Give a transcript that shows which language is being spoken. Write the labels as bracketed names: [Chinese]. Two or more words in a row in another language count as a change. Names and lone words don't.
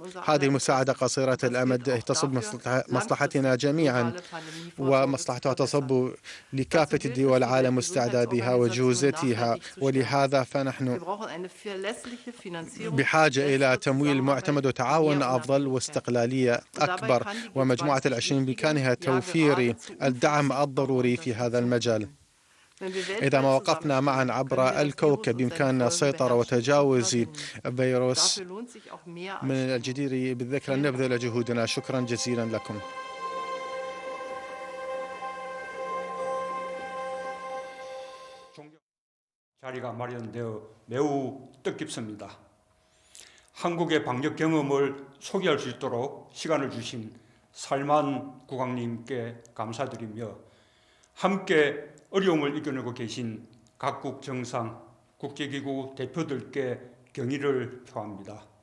[Arabic] هذه المساعدة قصيرة الأمد تصب مصلحتنا جميعا، ومصلحتها تصب لكافة الدول العالم واستعدادها وجهوزيتها، ولهذا فنحن بحاجة إلى تمويل معتمد وتعاون أفضل واستقلالية أكبر، ومجموعة العشرين بإمكانها توفير الدعم الضروري في هذا المجال. إذا ما وقفنا معا عبر الكوكب بإمكاننا السيطرة وتجاوز فيروس، من الجدير بالذكر أن نبذل جهودنا. شكرا جزيلا لكم. [Korean] 자리가 마련되어 매우 뜻깊습니다. 한국의 방역 경험을 소개할 수 있도록 시간을 주신 살만 국왕님께 감사드리며, 함께 어려움을 이겨내고 계신 각국 정상, 국제기구 대표들께 경의를 표합니다.